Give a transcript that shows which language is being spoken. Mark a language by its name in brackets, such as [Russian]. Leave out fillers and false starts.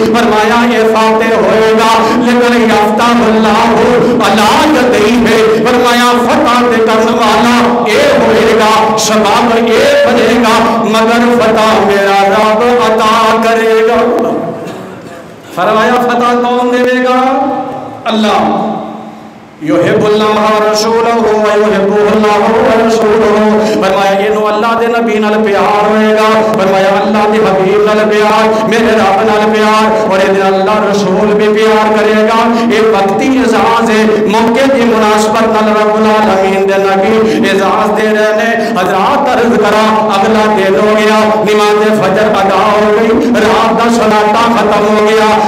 [Punjabi] فرمایا یہ فاتح ہوئے گا لیکن [Arabic] یفتح اللہ علی یدیہ. [Punjabi] فرمایا فتح تے کرنے والا اے ہوئے گا, سبب اے بنے گا, مگر فتح میرا رب عطا کرے گا. فرمایا فتح کون دے گا؟ اللہ. [Arabic] یحب اللہ رسولہ و یحبہ اللہ رسولہ. [Punjabi] فرمایا یہ نو اللہ دے نبی نال پیار ہوئے گا. فرمایا اللہ دے حبیب نال پیار, میرے رب نال پیار, اور یہ اللہ رسول بھی پیار کرے گا. یہ وقتی اعزاز ہے, موقع دی مناسبت نال رب العالمین دے نبی اعزاز دے رہے نے. حضرات عرض کرا اگلا دن ہو گیا, نماز فجر ادا ہو گئی, رات دا سناٹا ختم ہو گیا.